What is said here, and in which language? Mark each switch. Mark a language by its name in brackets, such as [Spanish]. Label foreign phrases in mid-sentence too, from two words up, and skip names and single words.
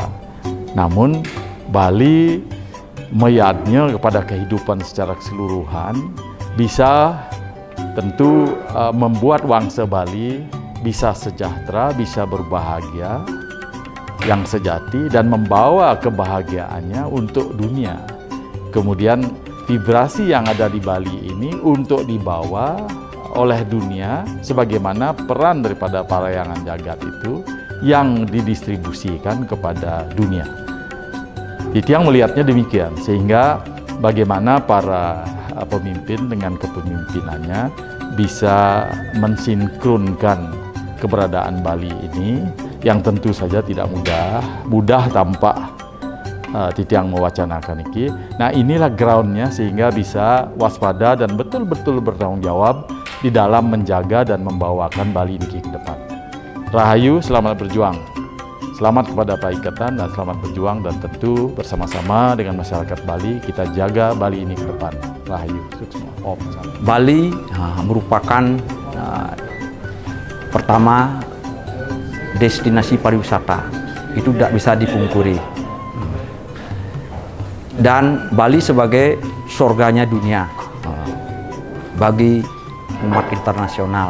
[Indonesian] Namun Bali meyadnya kepada kehidupan secara keseluruhan bisa tentu membuat bangsa Bali bisa sejahtera, bisa berbahagia yang sejati dan membawa kebahagiaannya untuk dunia. Kemudian vibrasi yang ada di Bali ini untuk dibawa oleh dunia sebagaimana peran daripada parayangan jagat itu yang didistribusikan kepada dunia. Titiang melihatnya demikian, sehingga bagaimana para pemimpin dengan kepemimpinannya bisa mensinkronkan keberadaan Bali ini yang tentu saja tidak mudah tanpa Titiang mewacanakan ini. Nah, inilah groundnya sehingga bisa waspada dan betul-betul bertanggung jawab di dalam menjaga dan membawakan Bali ini ke depan. Rahayu, selamat berjuang. Selamat kepada Pak Ikatan dan selamat berjuang, dan tentu bersama-sama dengan masyarakat Bali kita jaga Bali ini ke depan. Rahayu, sukses. Bali merupakan pertama destinasi pariwisata, itu tidak bisa dipungkiri. Dan Bali sebagai surganya dunia bagi umat internasional.